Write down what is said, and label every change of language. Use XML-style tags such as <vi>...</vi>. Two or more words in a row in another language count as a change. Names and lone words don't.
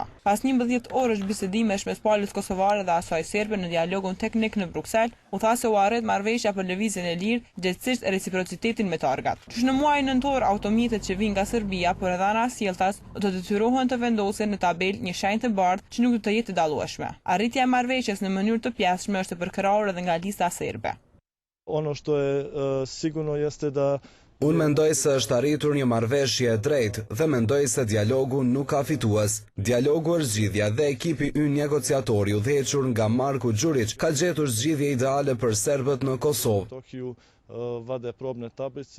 <sq>Pas 11 orësh bisedimesh mes palës kosovare dhe asaj serbe në dialogun teknik në Bruksel, u tha se u arrit marrëveshja për lëvizjen e lirë, gjithsesi reciprocitetin me targat. Që në muajin nëntor automjetet që vinë nga Serbia, por edhe ana sjelltas, do të detyrohen të vendosen në tabel një shenjë të bardhë që nuk do të jetë të dallueshme. Arritja e marrëveshjes në mënyrë të pjesshme është e përkrahur edhe nga lista serbe.</sq> <sr>Ono što je sigurno jeste da</sr> <sq>Unë mendoj se është arritur një marrëveshje e drejtë dhe mendoj se dialogu nuk ka fitues. Dialogu është zgjidhja dhe ekipi ynë negociator i udhëhequr nga Marko Đurić ka gjetur zgjidhje ideale për serbët në Kosovë.</sq> <sr>vade probne tablice.</sr>